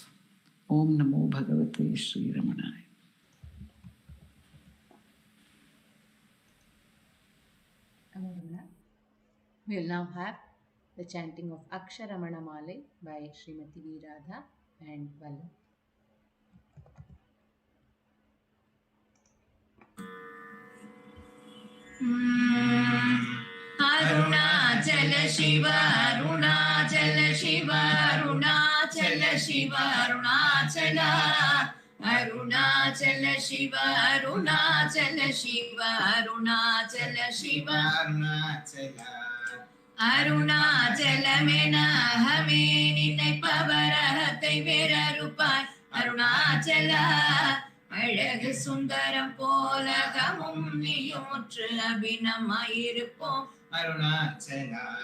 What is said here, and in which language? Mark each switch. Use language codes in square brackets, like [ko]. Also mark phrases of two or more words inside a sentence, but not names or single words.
[sa] ॐ नमो भगवते श्री रमणाय. [en] We will now have the chanting of Aksharamanamalai by Srimati V. Radha and Vallabh. Arunachala Shiva, Arunachala Shiva, Arunachala Shiva, Arunachala. Arunachala Shiva, Arunachala Shiva, Arunachala Shiva, Arunachala. [ta] அருணாச்சலமென அகமே நினைப்பவர் அகத்தை வேறறுப்பார் அருணாச்சலா. அழகு சுந்தரம் போலகமும் நீயூற்று அபிநமாயிருப்போம் அருணாச்சலா.